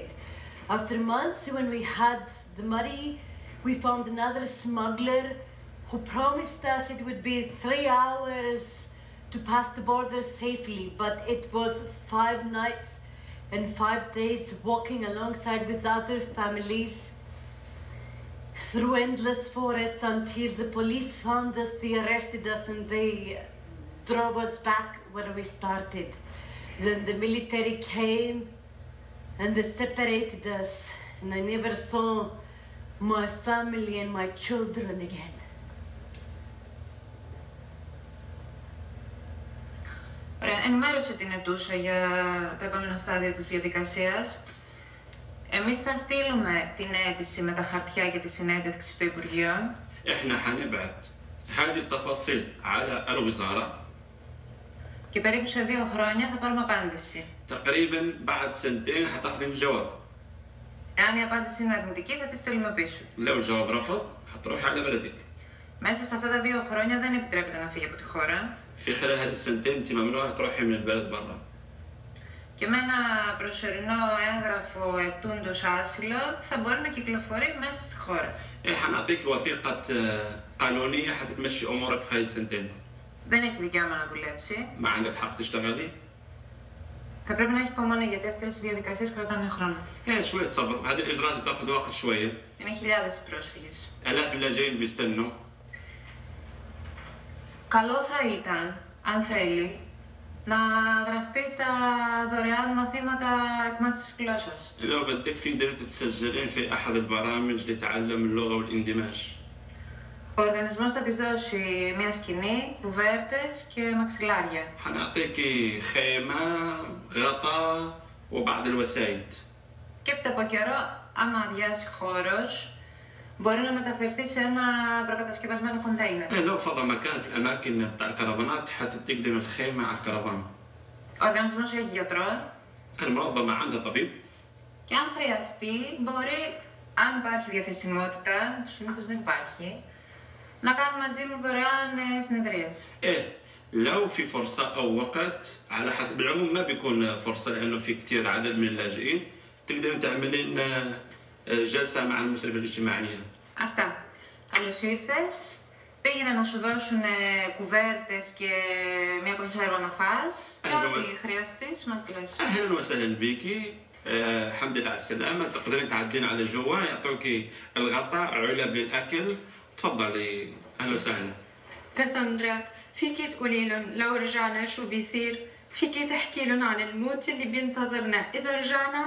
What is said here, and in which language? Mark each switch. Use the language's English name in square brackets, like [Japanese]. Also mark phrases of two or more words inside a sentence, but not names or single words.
[English] After months, when we had the money, we found another smuggler who promised us it would be 3 hours to pass the border safely, but it was 5 nights and 5 days walking alongside with other families through endless forests until the police found us, they arrested us, and they drove us back where we started. Then the military came and they separated us, and I never saw my family and my children again. [Greek] Ωραία, ενημέρωσε την ετούσα για τα επόμενα στάδια της διαδικασίας. Εμείς θα στείλουμε την αίτηση με τα χαρτιά και τη συνέντευξη στο Υπουργείο. [Arabic] إحنا حنبعت هذه التفاصيل على الوزارة. [Greek] Και περίπου σε 2 χρόνια θα πάρουμε απάντηση. [Arabic] تقريبا بعد سنتين حتاخذ الجواب. [Greek] Εάν η απάντηση είναι αρνητική, θα τη στείλουμε πίσω. [Arabic] لو الجواب رفض حتروح على بلدك. [Greek] Μέσα σε αυτά τα 2 χρόνια δεν επιτρέπεται να φύγει από τη χώρα. [Arabic] في خلال هذه السنتين انت ممنوع تروحي من البلد برا. [Greek] Και με ένα προσωρινό έγγραφο ετούντος άσυλο θα μπορεί να κυκλοφορεί μέσα στη χώρα. [Arabic] حنعطيك وثيقة قانونية حتتمشي أمورك في هذه السنتين. [Greek] Δεν έχει δικαίωμα να δουλέψει. [Arabic] ما عندك حق تشتغلي. [Greek] Θα πρέπει να έχει υπομονή γιατί αυτές οι διαδικασίες κρατάνε χρόνο. [Arabic] شوية صبر، هذه الإجراءات بتاخذ وقت شوية. [Greek] Είναι χιλιάδες οι πρόσφυγες. [Arabic] آلاف اللاجئين بيستنوا. [Greek] Καλό θα ήταν, αν θέλει, να γραφτεί στα δωρεάν μαθήματα εκμάθησης γλώσσας. [Arabic] لو بدك تقدري تتسجلين في أحد البرامج لتعلم اللغة والاندماج. [Greek] Ο οργανισμός θα της δώσει μια σκηνή, κουβέρτες και μαξιλάρια. [Arabic] حنعطيكي خيمة، غطاء وبعض الوسائد. [Greek] Και έπειτα από καιρό, άμα αδειάσει χώρος, μπορεί να μεταφερθεί σε ένα προκατασκευασμένο κοντέινερ. [Arabic] لو فضى مكان في الأماكن بتاع الكرفانات حتتقدم الخيمة على الكرفان. [Greek] Ο οργανισμός έχει γιατρό. [Arabic] المنظمة عندها طبيب. [Greek] Και αν χρειαστεί, μπορεί, αν υπάρχει διαθεσιμότητα, συνήθως δεν υπάρχει, να κάνουν μαζί μου δωρεάν συνεδρίες. [Arabic] لو في فرصة أو وقت على حسب العموم ما بيكون فرصة لأنه في كتير عدد من اللاجئين تقدرين تعملين جلسة مع المسؤولية الاجتماعية. [Greek] Αυτά. Καλώς ήρθες. Πήγαινε να σου δώσουν κουβέρτες και μια κονσέρβα να φας. Και ό,τι χρειαστείς, μας λες. [Arabic] أهلا وسهلا بيكي. الحمد لله على السلامة. تقدرين تعدين على جوا يعطوكي الغطاء علب للأكل. تفضلي. أهلا وسهلا. كاساندرا فيكي تقولي لهم لو رجعنا شو بيصير؟ فيكي تحكي لهم عن الموت اللي بينتظرنا إذا رجعنا؟